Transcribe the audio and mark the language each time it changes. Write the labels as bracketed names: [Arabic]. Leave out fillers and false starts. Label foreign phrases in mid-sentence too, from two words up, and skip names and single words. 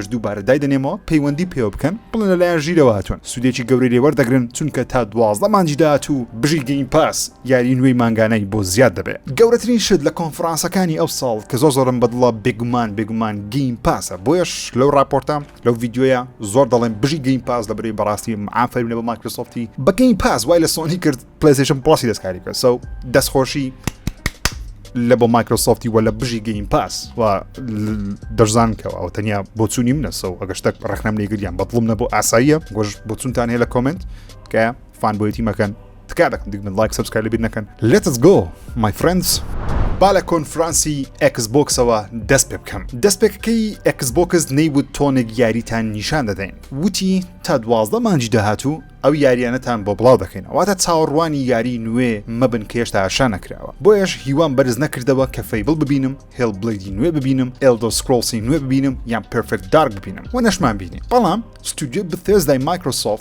[Central Kurdish] دووبارە دایدەنێمەوە پەیوەندی پێوە بکەن بڵێن لەلایەن ژیرەوە هاتوون سودێکی گەورەی لێوەردەگرن چونکە تا 12 مانگی داهاتوو بژی گەیمپاس یاری نوێی مانگانەی بۆ زیاد دەبێت گەورەترین شت لە کۆنفرانسەکانی ئەو ساڵ کە زۆرم بەدڵە بێگومان گەیمپاسە بۆیش لەو راپۆرتام لەو ڤیددیۆیە زۆر دەڵێن بژی گەیمپاس لەبەرەی بەڕاستی معافەرینە بە مایکرۆسۆفتی بە گەیمپاس وای لە سۆنی کرد پلەیستیشن پڵاسی دەستکاری کرد سو دەستخۆشی لە بۆ مایکرۆسۆفتی وە لە بژی گەیمپاس و دەرزان کەەوە ئەو تەنیا بۆ چوونی منە سو ئەگەشتە ڕەخنەم لێگریان بەدڵم نە بۆ ئاساییە گۆژ بۆ چونتان هەیە لە کۆمنت کە فانبۆیەتی مەکەن تکا دەکەن دیگمن like subscribe لێبیر نەکەن [English] Let's go my friends [Central Kurdish] با لە کۆنفرانسی ئەکسبۆکسەوە دەست پێ بکەم دەستپێکەکەی ئەکسبۆکس نەیبوو تۆنێک یاریتان نیشان دەدەین وتی تا 12 مانگی داهاتوو ئەو یاریانەتان بۆ بڵاو دەکەینەوە واتە چاوەڕوانی یاری نوێ مەبن کە هێشتا ئاشا نەکراوە بۆیش هیوان بەرز نەکردەوە کە فەیبڵ ببینم هێڵ بڵیدی نوێ ببینم ئێلدۆ سکرۆڵسی نوێ ببینم یان پرفکت دارک ببینم و نەشمان بینیم بەڵام ستودیۆ بەثێزدای مایکرۆسۆفت